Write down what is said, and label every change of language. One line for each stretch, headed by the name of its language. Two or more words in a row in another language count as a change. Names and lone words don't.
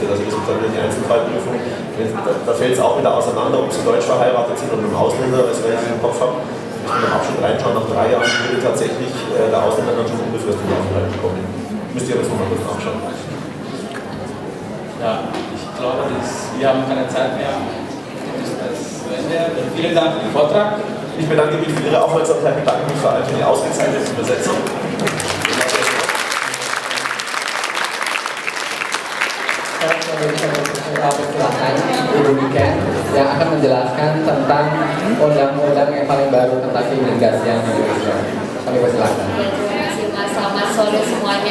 German: Also das ist dann die Einzelfallprüfung. Da fällt es auch wieder auseinander, ob Sie deutsch verheiratet sind oder mit einem Ausländer, also wenn ich im Kopf habe, müssen wir im Abschnitt reinschauen, nach 3 Jahren würde tatsächlich der Ausländer dann schon unbefristet Aufenthalt bekommen. Müsst ihr das nochmal kurz nachschauen. Ja, ich glaube, wir haben keine Zeit mehr. Vielen Dank für den Vortrag. Ich bedanke mich für Ihre Aufmerksamkeit, bedanke mich vor allem für die ausgezeichnete Übersetzung.
Indonesian: Ibu Niken yang akan menjelaskan tentang undang-undang yang paling baru tentang keimigrasian di Indonesia. Kami persilakan. Terima kasih Mas. Selamat sore semuanya.